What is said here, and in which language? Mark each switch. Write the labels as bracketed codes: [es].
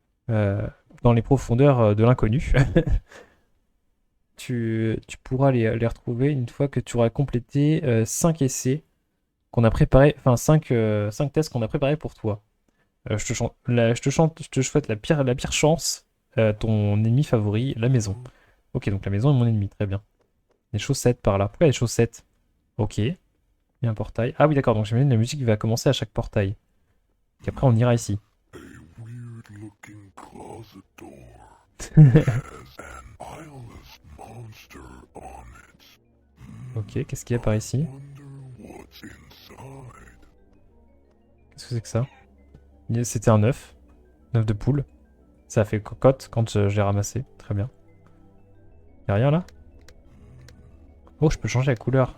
[fr] euh, dans les profondeurs de l'inconnu. Tu pourras les retrouver une fois que tu auras complété 5 essais qu'on a préparés, enfin 5 tests qu'on a préparés pour toi. Je te souhaite la pire chance, ton ennemi favori, la maison. Ok, donc la maison est mon ennemi, très bien. Les chaussettes par là. Pourquoi les chaussettes? Ok, il y a un portail. Ah oui, d'accord, donc j'imagine la musique va commencer à chaque portail. Et après, on ira ici. [en] A weird-looking closet door has an eyeless monster on it. [fr] Ok, qu'est-ce qu'il y a par ici? [en] Wonder what's inside. [fr] Qu'est-ce que c'est que ça? C'était un œuf. Un œuf de poule. Ça a fait cocotte quand je l'ai ramassé. Très bien. Y'a rien là? Oh, je peux changer la couleur.